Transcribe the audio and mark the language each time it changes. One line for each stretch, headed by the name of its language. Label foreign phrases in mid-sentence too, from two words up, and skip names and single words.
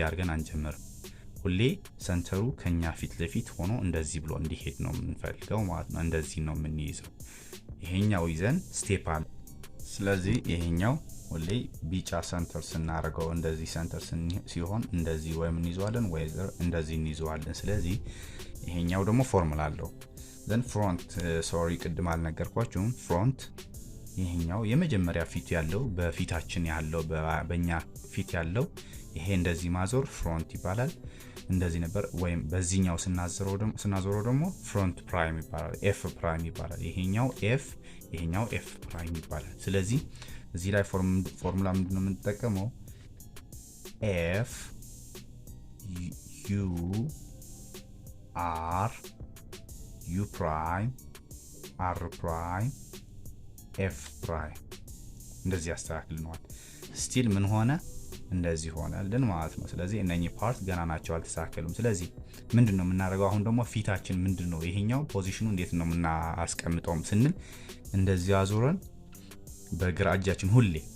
Amharic: አድርገን አንጀምርም ሁሌ ሰንተሩ ከኛ ፊት ለፊት ሆኖ እንደዚህ ብሎ እንዲሄድ ነው የምንፈልገው ማለት ነው እንደዚህ ነው የምንይዘው ይሄኛው ይዘን ስቴፕ አለ ስለዚህ ይሄኛው ሁሌ ቢጫ ሰንተር ስናደርገው እንደዚህ ሰንተር ሲሆን እንደዚህ ወይም እንይዘዋለን ወይ እንደዚህ እንይዘዋለን ስለዚህ ይሄኛው ደግሞ ፎርሙላ አለው
English: then front sorry
Amharic: ቅድም አልነገርኳችሁም front ይሄኛው የመጀመሪያ ፊት ያለው በፊታችን ያለው በእኛ ፊት ያለው ይሄ እንደዚህ ማዞር front ይባላል እንደዚህ ነበር ወይም በዚህኛው ስናዞረው ደግሞ
English: front prime
Amharic: ይባላል
English: f prime
Amharic: ይባላል ይሄኛው f ይሄኛው
English: f prime
Amharic: ይባላል ስለዚህ እዚህ ላይ ፎርሙላ ምንድነው የምንጠቀመው
English: f u r u prime r prime f prime
Amharic: እንደዚህ ያስተካክልነዋል ስቲል ምን ሆነ እንደዚህ ሆነልን ማለት ነው ስለዚህ እነኚህ ፓርት ገና ናቸው አልተሳከሉም ስለዚህ ምንድነው የምናደርገው አሁን ደግሞ ፊታችን ምንድነው ይሄኛው ፖዚሽኑ እንዴት ነው የምናስቀምጠው ስንል እንደዚህ አዙረን በግራ እጃችን ሁሌ